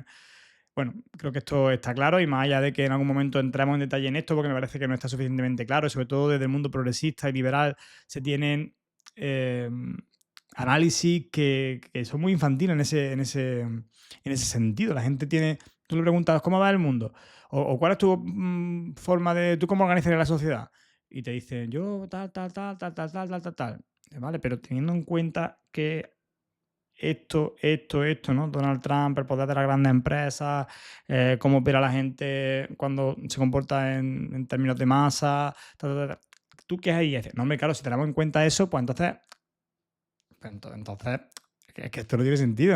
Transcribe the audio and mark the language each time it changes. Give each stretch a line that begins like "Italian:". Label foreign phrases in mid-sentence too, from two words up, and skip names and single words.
Spanish: Bueno, creo que esto está claro y más allá de que en algún momento entremos en detalle en esto, porque me parece que no está suficientemente claro, y sobre todo desde el mundo progresista y liberal se tienen eh, análisis que son muy infantiles en ese sentido. La gente tiene, tú le preguntas, ¿cómo va el mundo? O ¿cuál es tu forma de, tú cómo organizarías la sociedad? Y te dicen, yo tal, tal, tal, tal, tal, tal, tal, tal, tal. Vale, pero teniendo en cuenta que esto, ¿no? Donald Trump, el poder de las grandes empresas, cómo opera la gente cuando se comporta en términos de masa. ¿Tú qué hay? Y dices, no, hombre, claro, si tenemos en cuenta eso, pues entonces es que esto no tiene sentido, ¿no?